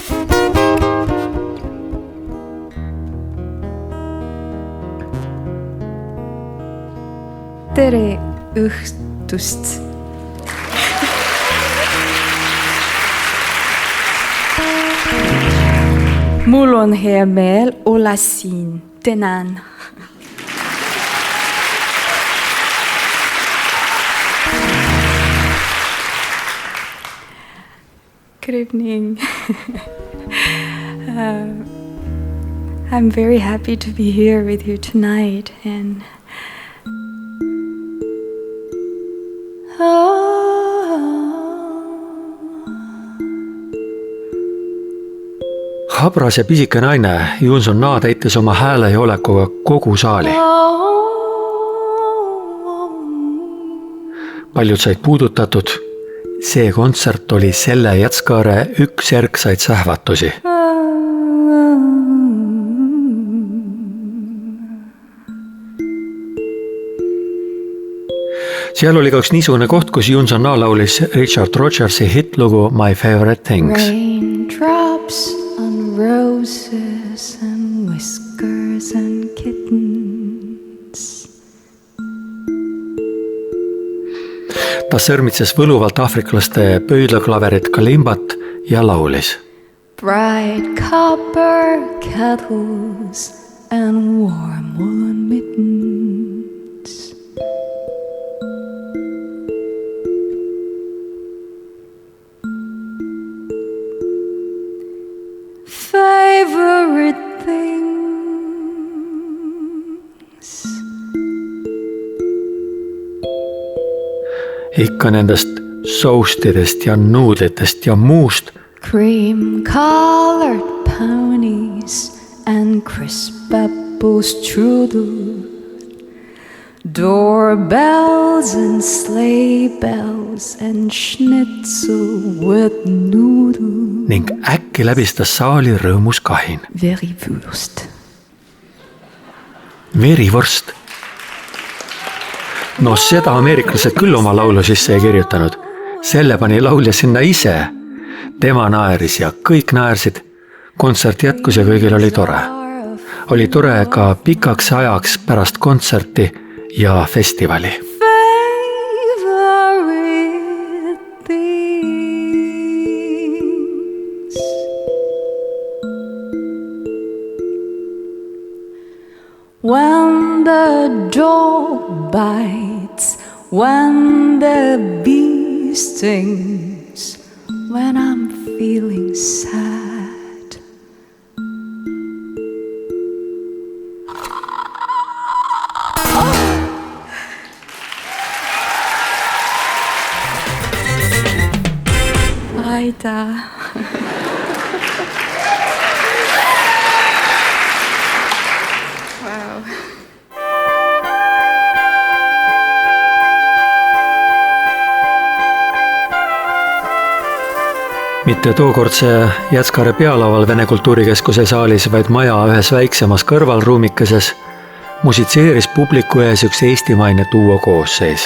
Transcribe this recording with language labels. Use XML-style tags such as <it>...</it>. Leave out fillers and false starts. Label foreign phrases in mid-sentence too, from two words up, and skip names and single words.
<et>Tere õhtust! Mul on hea meel olla siin. Tänan.</et> <en>Good evening. I'm very happy to be here with you tonight and</en> <et>Habras ja pisike naine Yoon-Sun Na täitis oma hääle ja olekuga kogu saali. Paljud said puudutatud. See kontsert oli selle Jätskaare üks järgsaid sähvatusi. Seal oli ka üks niisugune koht, kus Yoon-Sun Na laulis Richard Rogersi hitlugu My Favorite Things.</et> <en>Raindrops on roses and whiskers and kittens.</en> <et>Ta sõrmitses võluvalt afriklaste pöidlaklaverit kalimbat ja laulis.</et> <en>Bright copper kettles and warm woolen mittens. Favorite things.</en> <et>Ikka nendest soustidest ja nuudlitest ja muust.</et> <en>Cream-colored ponies and crisp apple strudel. Doorbells and sleigh bells and schnitzel with noodle.</en> <et>Ning äkki läbistas saali rõõmus kahin. Verivürst. Verivorst. No seda ameeriklased küll oma laulu sisse ei kirjutanud. Selle pani laulja sinna ise. Tema naeris ja kõik naersid. Kontsert jätkus ja kõigil oli tore. Oli tore ka pikaks ajaks pärast kontserti ja festivali.</et> <en>When the dog bites, when the bee stings, when I'm feeling sad.</en> <et>Aitäh. Mitte tookordse Jätskaare pealaval Vene Kultuurikeskuse saalis, vaid maja ühes väiksemas kõrvalruumikeses musitseeris publiku ees üks eestimaine duo koosseis.</et>